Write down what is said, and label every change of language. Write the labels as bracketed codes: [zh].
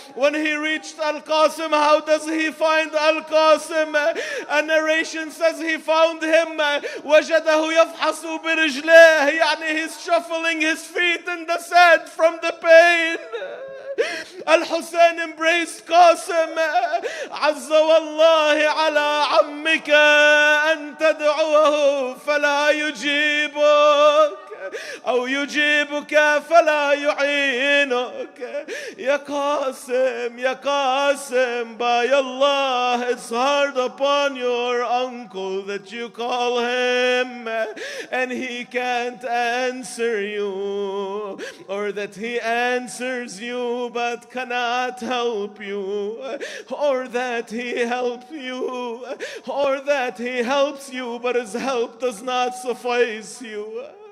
[en] When he reached Al-Qasim, how does he find Al-Qasim? A narration says he found him [ar] وَجَدَهُ يَفْحَصُ بِرِجْلَيْهِ, يعني [en] he's shuffling his feet in the sand from the pain. Al-Hussein embraced Qasim. [ar] عز والله على عمك أن تدعوه فلا يجيبك أو يجيبك فلا يعينك. [en] Ya Qasim, by Allah, it's hard upon your uncle that you call him and he can't answer you, or that he answers you but cannot help you, or that he helps you, or that he helps you but his help does not suffice you.